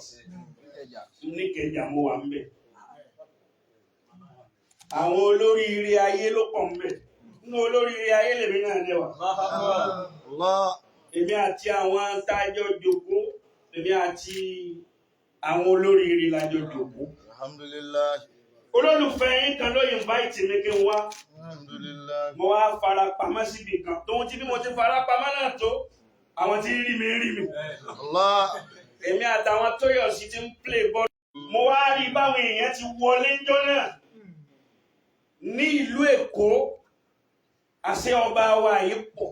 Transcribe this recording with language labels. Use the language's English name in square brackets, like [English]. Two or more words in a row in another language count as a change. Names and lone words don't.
[Yoruba] Ní Ìkẹjà mo wà ńbẹ̀. Àwọn olóríire ayé ló pọ̀ ńbẹ̀. Nínú olóríire ayé lèmi náà lẹ́wà. [Arabic] الله [Yoruba] Èmi àti àwọn tájọ́ jókòó. Èmi àti àwọn olóríire lájọ jókòó. [Arabic] الحمد لله [Yoruba] Olólùfẹ́ yín kan ló invite mi kí n wá. [Arabic] الحمد لله [Yoruba] Mo wá fara pamọ́ síbi kan. Tóun ti bí mo ti fara pamọ́ náà tó. Àwọn tí rí mi. [Arabic] الله [Yoruba] Èmi àtàwọn Tóyọ̀sí ti ń [English] play ball. [Yoruba] Mo wá rí báwọn èèyàn ti wọlé ńjọ́ náà. Ní ìlú Èkó, àṣẹ ọba wa yìí pọ̀.